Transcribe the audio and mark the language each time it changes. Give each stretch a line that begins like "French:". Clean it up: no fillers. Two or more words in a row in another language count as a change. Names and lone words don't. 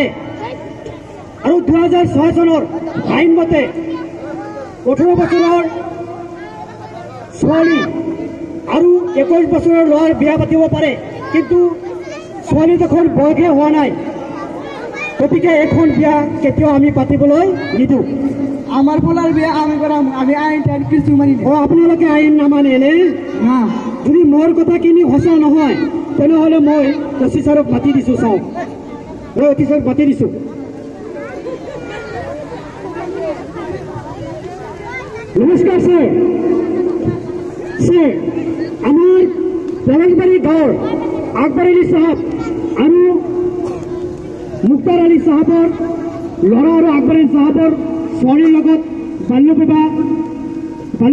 Assamese: আৰু 2006 চনৰ আইন মতে 18 বছৰৰ ছোৱালী আৰু 21 বছৰৰ ল'ৰাৰ বিয়া পাতিব পাৰে। কিন্তু ছোৱালী দেখোন বয়সে হোৱা নাই, গতিকে এখন বিয়া কেতিয়াও আমি পাতিবলৈ নিদিওঁ।
Bangla: আমার পোলার বিয়ে আমি করাম, আমি আইন টাইন কিছু মানি না।
Assamese: আপোনালোকে আইন নামানে নে? না। যদি মোৰ কথাখিনি সঁচা নহয় তেনেহ'লে মই অচি ছাৰক মাতি দিছোঁ। চাওক, মই অচি ছাৰক মাতি দিছোঁ। নমস্কাৰ ছাৰ। আমাৰ পলাশবাৰী গাঁৱৰ আকবৰ আলী চাহাব আৰু মুক্তাৰ আলী চাহাবৰ ল'ৰা আৰু আকবৰ আলী চাহাবৰ ছোৱালীৰ লগত বাল্য বিবাহৰ আয়োজন কৰিছে।